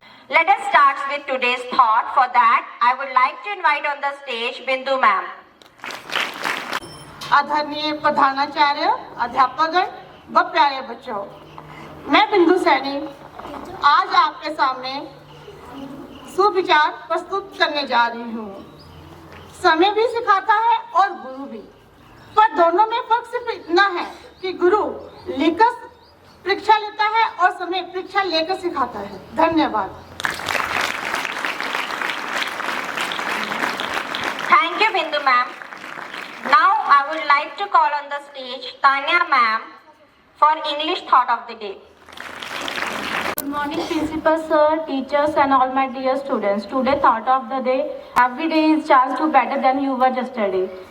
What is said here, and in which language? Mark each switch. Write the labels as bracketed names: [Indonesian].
[English] Let us start with today's thought. For that, I would like to invite on the stage Bindu ma'am. [Hindi] आदरणीय प्रधानाचार्य, अध्यापकगण व प्यारे बच्चों, मैं बिंदु सैनी आज आपके सामने सुविचार प्रस्तुत करने जा रही हूँ। समय भी सिखाता है और गुरु भी, पर दोनों में फर्क सिर्फ इतना है कि गुरु लिखकर परीक्षा लेता है और समय परीक्षा लेकर सिखाता है। धन्यवाद। [English] Thank you, Bindu ma'am. Now I would like to call on the stage Tanya ma'am for English thought of the day. Good morning, Principal Sir, teachers and all my dear students. Today thought of the day, every day is chance to better than you were yesterday.